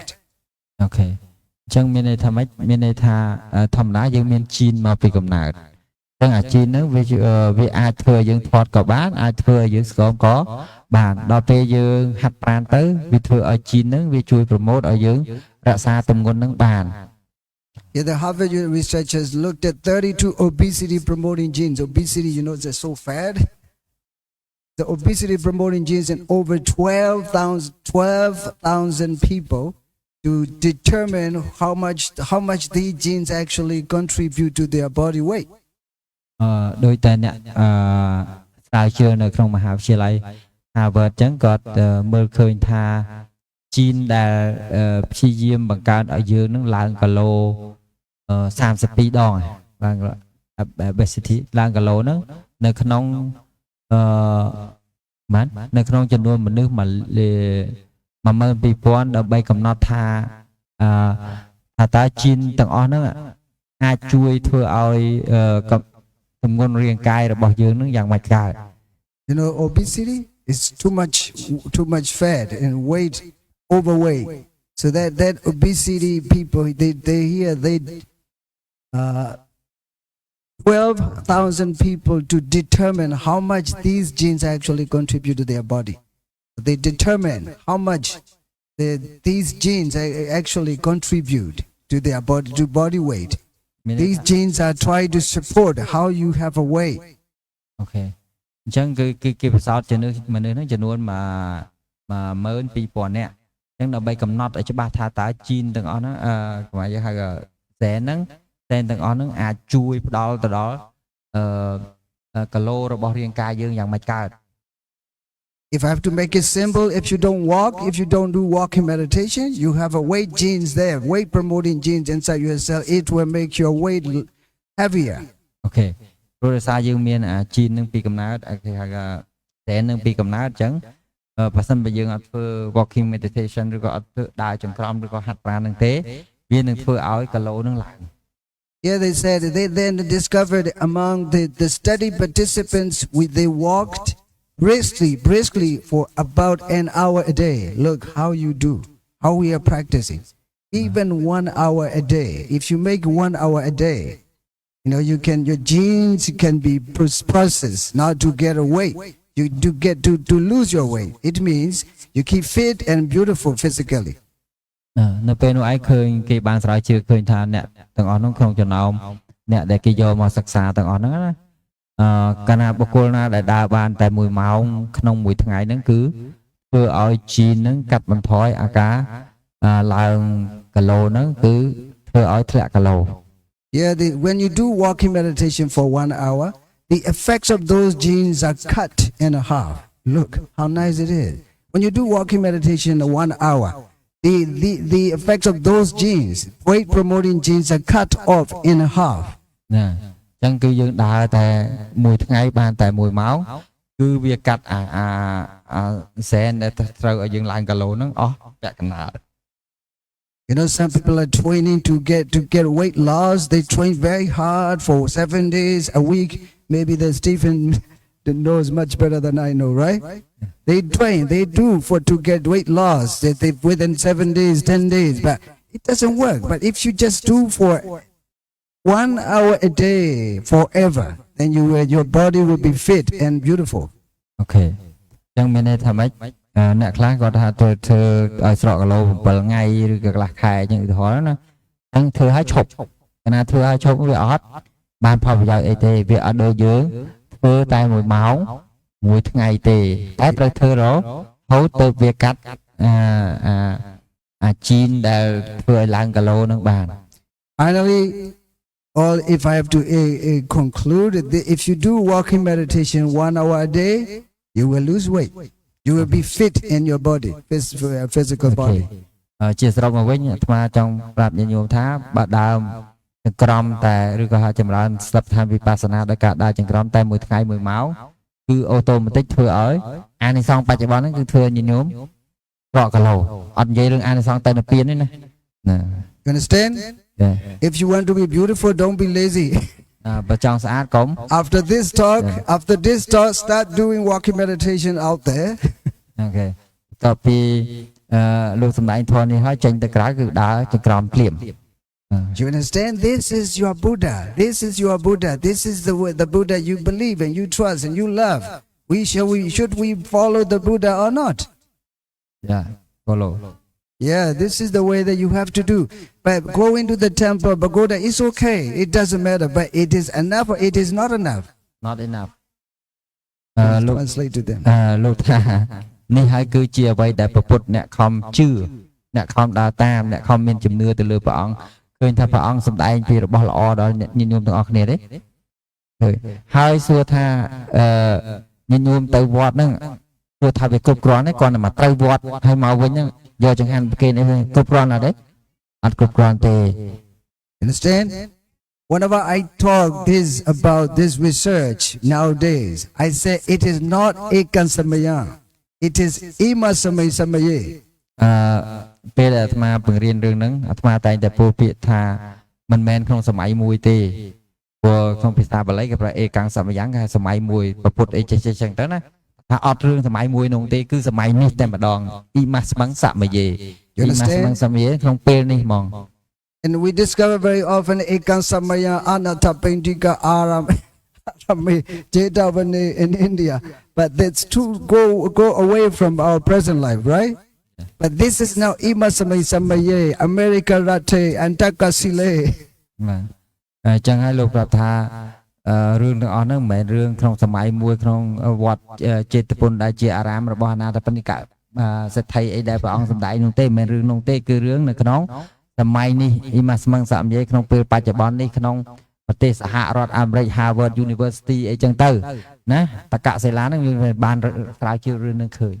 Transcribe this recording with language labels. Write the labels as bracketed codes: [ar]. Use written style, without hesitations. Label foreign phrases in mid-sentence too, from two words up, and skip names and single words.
[en] Okay. [km] អញ្ចឹងមានន័យថាម៉េចមានន័យថាធម្មតាយើងមានជីនមកពីកំណើតអញ្ចឹងអាជីនហ្នឹងវាអាចធ្វើឲ្យយើងធាត់ក៏បានអាចធ្វើឲ្យយើងស្គមក៏បានដល់ពេលយើងហាត់ប្រាណទៅវាធ្វើឲ្យជីនហ្នឹងវាជួយប្រម៉ូទឲ្យយើងរក្សាទម្ងន់ហ្នឹងបាន [en] Yeah, the Harvard researchers looked at 32 obesity promoting genes. Obesity, you know, they're so fat. The obesity promoting genes in over 12,000 people to determine how much these genes actually contribute to their body weight. [km] ដោយតែអ្នកស្រាវជ្រាវនៅក្នុងមហាវិទ្យាល័យ Harvard ចឹងគាត់មើលឃើញថាជីនដែលព្យាយាមបង្កើនឲ្យយើងនឹងឡើងគីឡូ32 ដងឡើង obesity ឡើងគីឡូហ្នឹងនៅក្នុងនៅក្នុងចំនួនមនុស្ស 12000ដើម្បីកំណត់ថាតើជីនទាំងអស់ហ្នឹងអាចជួយធ្វើឲ្យទម្ងន់រាងកាយរបស់យើងនឹងយ៉ាងម៉េចកើត [en] You know, obesity is too much fat and overweight. So that obesity people they 12,000 people to determine how much these genes actually contribute to their body. They determine how much these genes actually contribute to their body, to body weight. These genes are trying to support how you have a weight. Okay. [km] អញ្ចឹងគឺគេប្រសោតមនុស្សហ្នឹងចំនួន12000 នាក់អញ្ចឹងដើម្បីកំណត់ឲ្យច្បាស់ថាតើជីនទាំងអស់ហ្នឹងគេហៅសែនទាំងអស់ហ្នឹងអាចជួយផ្ដល់ទៅដល់គីឡូរបស់រាងកាយយើងយ៉ាងម៉េចកើត [en] If I have to make it simple, if you don't walk, if you don't do walking meditation, you have a weight genes there, weight promoting genes inside your cell. It will make your weight heavier. [km] Okay ព្រោះដោយសារយើងមានអាជីននឹងពីកំណើតគេហៅថាតែននឹងពីកំណើតអញ្ចឹងបើសិនបើយើងអត់ធ្វើ [en] walking meditation [km] ឬក៏អត់ធ្វើដើរចង្ក្រមឬក៏ហាត់ប្រាណនឹងទេវានឹងធ្វើឲ្យគីឡូនឹងឡើង [en] Yeah, they said they then discovered among the study participants, they walked briskly for about an hour a day. Look how you do, how we are practicing. Even 1 hour a day. If you make 1 hour a day, your genes can be processed not to get a weight. You do get to lose your weight. It means you keep fit and beautiful physically. [km] នៅពេលនោះឯងឃើញគេបានស្រាវជ្រាវឃើញថាអ្នកទាំងអស់នោះក្នុងចំណោមអ្នកដែលគេយកមកសិក្សាទាំងអស់ហ្នឹងណាកាលណាបុគ្គលណាដែលដើរបានតែ1ម៉ោងក្នុងមួយថ្ងៃហ្នឹងគឺធ្វើឲ្យជីនហ្នឹងកាត់បន្ថយអាការឡើងគីឡូហ្នឹងគឺធ្វើឲ្យធ្លាក់គីឡូ [en] Yeah, when you do walking meditation for 1 hour, the effects of those genes are cut in half. Look how nice it is. When you do walking meditation 1 hour, the effects of those genes, weight promoting genes, are cut off in half. [km] ណាអញ្ចឹងគឺយើងដើរតែមួយថ្ងៃបានតែ1ម៉ោងគឺវាកាត់អាសែនដែលត្រូវឲ្យយើងឡើងគីឡូហ្នឹងអស់ពាក់កណ្ដាល [en] Some people are training to get weight loss. They train very hard for 7 days a week. Maybe the Stephen knows much better than I know, right? They train, they do to get weight loss. They within 7 days, 10 days, but it doesn't work. But if you just do for 1 hour a day forever, then your body will be fit and beautiful. Okay. [km] ចឹងមានន័យថាម៉េចអ្នកខ្លះគាត់ថាធ្វើឲ្យស្រកគីឡូ7ថ្ងៃឬក៏កន្លះខែអញ្ចឹងឧទាហរណ៍ណាអញ្ចឹងធ្វើឲ្យឈប់កាលណាធ្វើឲ្យឈប់វាអត់បានផលប្រយោជន៍អីទេវាអត់ដូចយើងធ្វើតែ1ម៉ោងមួយថ្ងៃទេតែត្រូវធ្វើរហូតទៅវាកាត់អាជីនដែលធ្វើឲ្យឡើងគីឡូនឹងបាន [en] Finally, if I have to conclude, if you do walking meditation 1 hour a day, you will lose weight. You will be fit in your body, physical body. [km] ជាសរុបមកវិញអាត្មាចង់ប្រាប់ញាតិញោមថាបើដើមចង្ក្រមតែឬក៏ហៅចម្រើនស្ដាប់ឋានវិបស្សនាដោយការដើរចង្ក្រមតែមួយថ្ងៃ1ម៉ោងគឺអូតូម៉ាទិកធ្វើឲ្យអានិសង្សបច្ចុប្បន្នហ្នឹងគឺធ្វើញាតិញោមរកគីឡូអត់និយាយរឿងអានិសង្សទៅនៅពៀនទេណា [en] You understand? Yeah. If you want to be beautiful, don't be lazy. [km] បើចង់ស្អាតកុំ [en] After this talk, start doing walking meditation out there. [km] អូខេតទៅពីលោកសម្ដែងធម៌នេះហើយចេញទៅក្រៅគឺដើរចង្ក្រមភ្លាម [en] You understand? This is your Buddha. This is your Buddha. This is the Buddha you believe and you trust and you love. Should we follow the Buddha or not? Yeah, follow. Yeah, this is the way that you have to do. But go into the temple, pagoda, it's okay. It doesn't matter. But it is enough or it is not enough. Not enough. Translate to them. [km] លោកថានេះហើយគឺជាអ្វីដែលប្រពុតអ្នកខំជឿអ្នកខំដើរតាមអ្នកខំមានជំនឿទៅលើព្រះអង្គឃើញថាព្រះអង្គសម្ដែងពីរបស់ល្អដល់ញាតិញោមទាំងអស់គ្នាទេហើយសួរថាញាតិញោមទៅវត្តហ្នឹងសួរថាវាគ្រប់គ្រាន់ទេគាត់តែមកត្រូវវត្តហើយមកវិញហ្នឹងយកចង្ហាន់ប្រគេនអីគ្រប់គ្រាន់អត់ទេអត់គ្រប់គ្រាន់ទេ [en] Understand? Whenever I talk about this research nowadays, I say it is not ekansamaya. It is [pi] imasamay samaye. [km] ពេលអាត្មាបង្រៀនរឿងហ្នឹងអាត្មាតែងតែពោលពាក្យថាមិនមែនក្នុងសម័យមួយទេព្រោះក្នុងភាសាបាលីគេប្រើអេកាំងសមយ៉ាងគេសម័យមួយប្រពុតអីចេះចឹងទៅណាថាអត់រឿងសម័យមួយនោះទេគឺសម័យនេះតែម្ដង [pi] អ៊ីម៉ាស់ស្មឹងសមយេអ៊ីម៉ាស់ស្មឹងសមយេ [km] ក្នុងពេលនេះហ្មង [en] And we discover very often [pi] ekansamaya anatapindika arame jetavane [en] in India, but that's to go away from our present life, right? But this is now [pi] imasamay samaye, [en] America rate, antakasile. [km] បាទចឹងហើយលោកប្រាប់ថារឿងទាំងអស់ហ្នឹងមិនមែនរឿងក្នុងសម័យមួយក្នុងវត្តចេតពុនដែលជាអារាមរបស់អាណាតបណ្ឌិកសិទ្ធិអីដែលព្រះអង្គសម្ដែងនោះទេមិនមែនរឿងនោះទេគឺរឿងនៅក្នុងសម័យនេះ [pi] អ៊ីម៉ាស់ស្មឹងសមយេ [km] ក្នុងពេលបច្ចុប្បន្ននេះក្នុងប្រទេសសហរដ្ឋអាមេរិក Harvard University អីចឹងទៅណាតកសិលាហ្នឹងវាបានស្រាវជ្រាវរឿងនឹងឃើញ